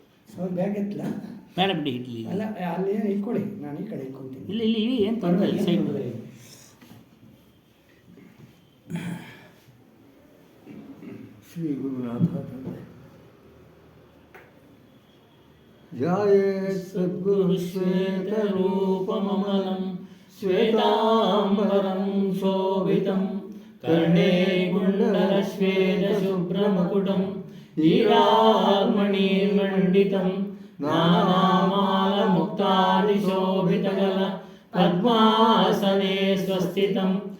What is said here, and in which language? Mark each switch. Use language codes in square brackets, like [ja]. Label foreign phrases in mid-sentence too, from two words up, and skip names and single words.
[kn] ಅವ್ರು ಬ್ಯಾಗ್ ಎತ್ತಲ ಬೇಡ ಬಿಡಿ ಇಡ್ಲಿ ಅಲ್ಲ ಅಲ್ಲಿ ಇಟ್ಕೊಳ್ಳಿ, ನಾನು ಈ ಕಡೆ ಇಟ್ಕೊಳ್ತೀನಿ. ಇಲ್ಲಿ ಇಲ್ಲಿ ಏನು ತೊಂದರೆ ಇಲ್ಲ, ಸೈಡ್ [sa] ಶ್ರೀ ಗುರುನಾಥ ಧ್ಯಾಯೇ ಸದ್ಗುರು ಶ್ವೇತರೂಪಮಮಲಂ ಶ್ವೇತಾಂಬರಂ ಶೋಭಿತಂ ಕರ್ಣೇ ಕುಂಡಲಶ್ವೇತಶುಭ್ರಮಕುಟಂ ಹೀರಾರ್ಮಣೀರ್ಮಂಡಿತಂ ನಾನಾಮಾಲಮುಕ್ತಾದಿಶೋಭಿತಕಲ ಪದ್ಮಾಸನೆ ಸ್ವಸ್ಥಿತಂ